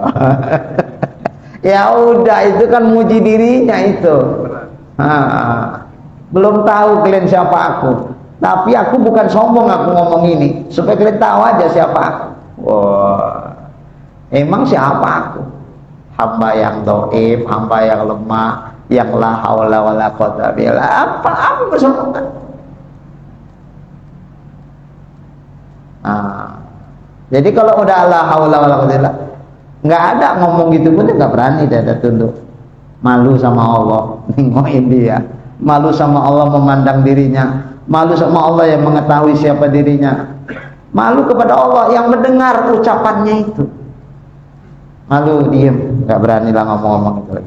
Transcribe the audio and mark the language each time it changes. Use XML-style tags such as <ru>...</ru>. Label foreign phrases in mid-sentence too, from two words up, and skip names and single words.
<id>Ya udah, itu kan muji dirinya itu. Belum tahu kalian siapa aku, tapi aku bukan sombong, aku ngomong ini supaya kalian tahu aja siapa aku. Wow. Emang siapa aku? Hamba yang dhaif, hamba yang lemah, yang</id> <ar>la haula wala quwwata billah.</ar> <id>Apa bersombongan? Jadi kalau udah</id> <ar>la haula wala quwwata billah,</ar> <id>nggak ada ngomong gitu pun nggak berani, dada tunduk, malu sama Allah nengokin dia, malu sama Allah memandang dirinya, malu sama Allah yang mengetahui siapa dirinya, malu kepada Allah yang mendengar ucapannya itu. Malu, diem, nggak berani lah ngomong-ngomong itu lagi.</id>